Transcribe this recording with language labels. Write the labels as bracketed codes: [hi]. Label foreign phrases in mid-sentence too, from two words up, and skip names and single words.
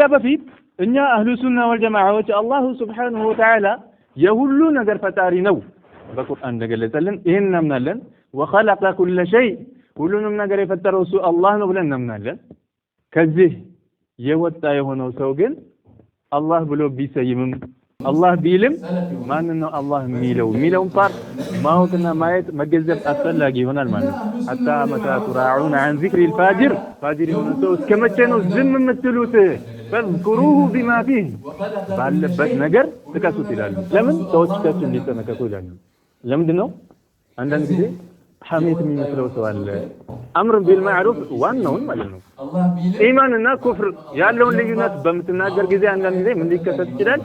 [am] በፊት እኛ [ar] أهل السنة والجماعة الله سبحانه وتعالى [am] የሁሉ ነገር ፈጣሪ ነው በቁርአን እንደገለጸልን ይሄን እናምናለን። [ar] وخلق كل شيء [am] ሁሉንም ነገር የፈጠረው እሱ አላህ ነው ብለን እናምናለን። ከዚህ የወጣ የሆነው ሰው ግን አላህ ብሎ ቢሰይምም አላህ ቢልም ማን ነው አላህ የሚለውን ፓርት ማወቅና ማየት መገንዘብ አስፈላጊ ይሆናል ማለት ነው። [ar] حتى متى ترعون عن ذكر الفاجر [am] ፋጅር የሆነ ሰው እስከመቼ ነው ዝም የምትሉት? [ar] فذكروه بما فيه [am] ባለበት ነገር ጥቀሱት ይላሉ። ለምን ሰዎች ከሱ እንዲጠነቀቁ ይላሉ። ለምንድን ነው አንዳንድ ጊዜ ሐሜት የሚመስለው ሰው አለ። [ar] أمر بالمعروف [am] ዋናውን ማለት ነው ኢማንና ኩፍር ያለውን ልዩነት በምትናገር ጊዜ አንዳንድ ጊዜ ምን ሊከሰት ይችላል?